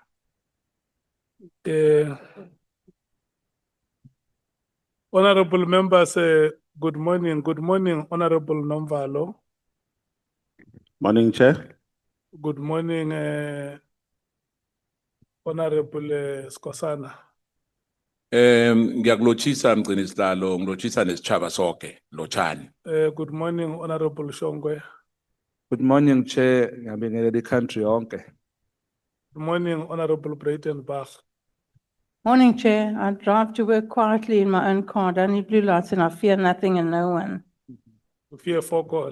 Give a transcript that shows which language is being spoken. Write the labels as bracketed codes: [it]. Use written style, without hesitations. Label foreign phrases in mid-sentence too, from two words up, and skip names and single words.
[en] Honorable members, good morning. Good morning, Honorable Nomvalo. Morning, Chair. Good morning, Honorable Skosana. [ss] Ngiyakulotshisa mgcini sihlalo, ngilotshisa nesitshaba sonke, lotshani. [en] Good morning, Honorable Shongwe. Good morning, Chair. [ss] Ngiyabingelela country yonke. [en] Good morning, Honorable Breitenbach. Morning, Chair. I drive to work quietly in my own car. Don't need blue lights and I fear nothing and no one. You fear for God.